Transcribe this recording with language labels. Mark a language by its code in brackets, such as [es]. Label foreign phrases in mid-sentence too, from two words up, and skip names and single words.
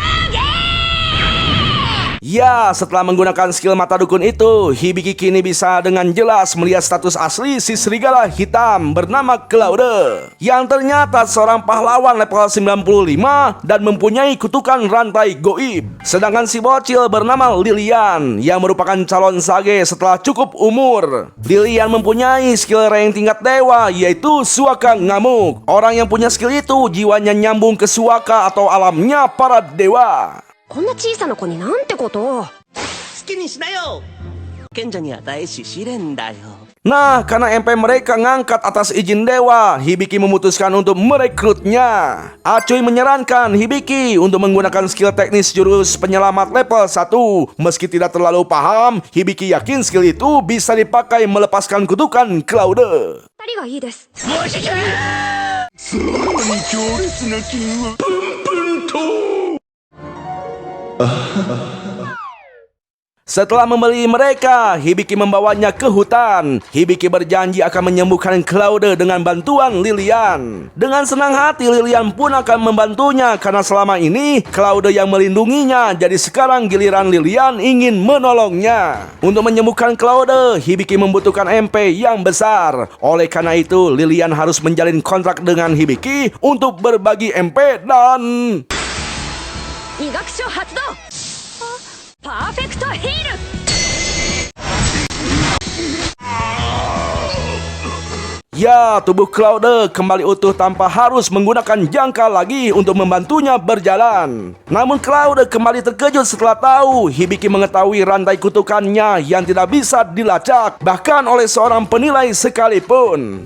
[id] Ya, setelah menggunakan skill mata dukun itu, Hibiki kini bisa dengan jelas melihat status asli si serigala hitam bernama Claude, yang ternyata seorang pahlawan level 95 dan mempunyai kutukan rantai goib. Sedangkan si bocil bernama Lilian yang merupakan calon sage setelah cukup umur. Lilian mempunyai skill rank tingkat dewa yaitu Suaka Ngamuk. Orang yang punya skill itu jiwanya nyambung ke Suaka atau alamnya para dewa. [ja] こんな小さな子になんてこと。好きにしなよ。賢者に与えし試練だよ。 [id] Nah, karena MP mereka ngangkat atas izin dewa, Hibiki memutuskan untuk merekrutnya. Acuy menyarankan Hibiki untuk menggunakan skill teknis jurus penyelamat level 1. Meski tidak terlalu paham, Hibiki yakin skill itu bisa dipakai melepaskan kutukan Claude. [ja] 二人がいいです。 [id] Setelah membeli mereka, Hibiki membawanya ke hutan. Hibiki berjanji akan menyembuhkan Claude dengan bantuan Lilian. Dengan senang hati, Lilian pun akan membantunya karena selama ini Claude yang melindunginya. Jadi sekarang giliran Lilian ingin menolongnya. Untuk menyembuhkan Claude, Hibiki membutuhkan MP yang besar. Oleh karena itu, Lilian harus menjalin kontrak dengan Hibiki untuk berbagi MP dan... [ja] 医学書発動。パーフェクトヒール。 [id] Ya, tubuh Claude kembali utuh tanpa harus menggunakan jangka lagi untuk membantunya berjalan. Namun Claude kembali terkejut setelah tahu Hibiki mengetahui rantai kutukannya yang tidak bisa dilacak, bahkan oleh seorang penilai sekalipun.